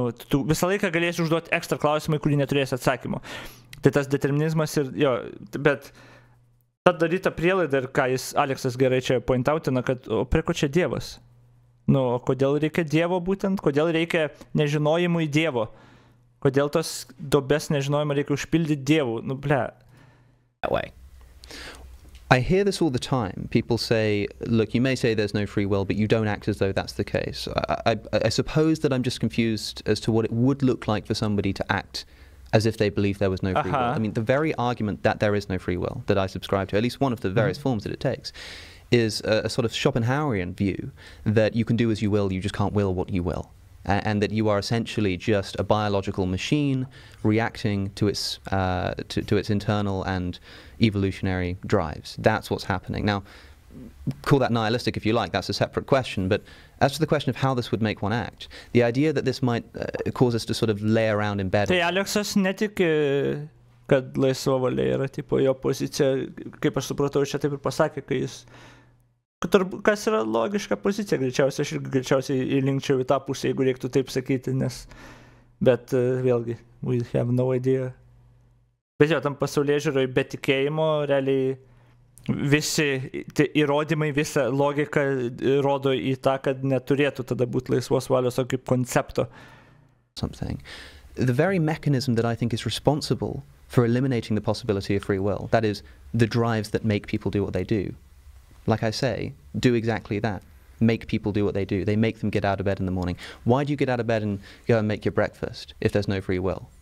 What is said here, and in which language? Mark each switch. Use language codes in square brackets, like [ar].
[lt] Tu visą laiką galėsi užduoti ekstra klausimą, kurį neturėsi atsakymo. Tai tas determinizmas ir, bet ta daryta prielaida ir ką Aleksas gerai čia pointautina, kad prie ko čia Dievas? Kodėl reikia Dievo būtent? Kodėl reikia nežinojimui Dievo? Kodėl tos dobes nežinojimą reikia užpildyti Dievu? [en] That way. I hear this all the time. People say, look, you may say there's no free will, but you don't act as though that's the case. I suppose that I'm just confused as to what it would look like for somebody to act as if they believe there was no free will. I mean, the very argument that there is no free will that I subscribe to, at least one of the various forms that it takes, is a sort of Schopenhauerian view that you can do as you will, you just can't will what you will. And that you are essentially just a biological machine reacting to its internal and evolutionary drives. That's what's happening. Now, call that nihilistic if you like, that's a separate question, but as to the question of how this would make one act, the idea that this might cause us to sort of lay around in bed... [lt] Tai Aleksas netiki, kad laisva valia yra, tipo, jo pozicija, kaip aš supratau, čia taip ir pasakė, kai jis... Kas yra logiška pozicija, greičiausiai, aš irgi greičiausiai įlinkčiau į tą pusę, jeigu reiktų taip sakyti, bet vėlgi, [en] we have no idea. [lt] Bet tam pasaulyje žiūroj, be tikėjimo, realiai visi įrodymai, visa logika rodo į tą, kad neturėtų tada būti laisvos valios kaip koncepto. [en] Something. The very mechanism that I think is responsible for eliminating the possibility of free will, that is, the drives that make people do what they do, like I say, do exactly that. Make people do what they do. They make them get out of bed in the morning. Why do you get out of bed and go and make your breakfast if there's no free will?